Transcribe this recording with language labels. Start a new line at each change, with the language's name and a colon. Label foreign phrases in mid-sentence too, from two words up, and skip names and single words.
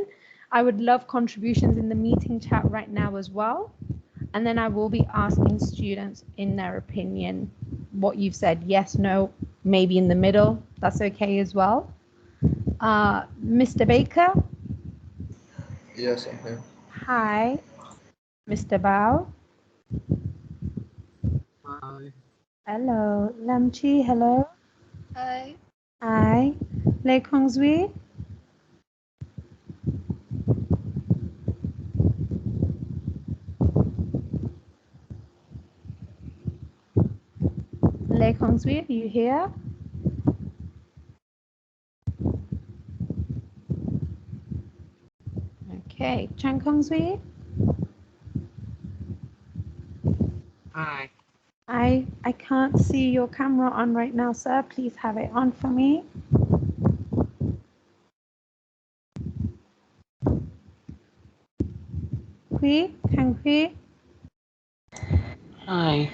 English: I would love contributions in the meeting chat right now as well. And then I will be asking students in their opinion what you've said, yes, no, maybe in the middle. That's okay as well. Mr. Baker? Yes, I'm here. Hi. Mr. Bao? Hi. Hello. Lamchi, hello. Hi. Hi. Lei Kongzui? Lei Kongzui, are you here? Okay. Chan Kongzui? Hi. I can't see your camera on right now, sir. Please have it on for me. Kui? Kang Kui? Hi.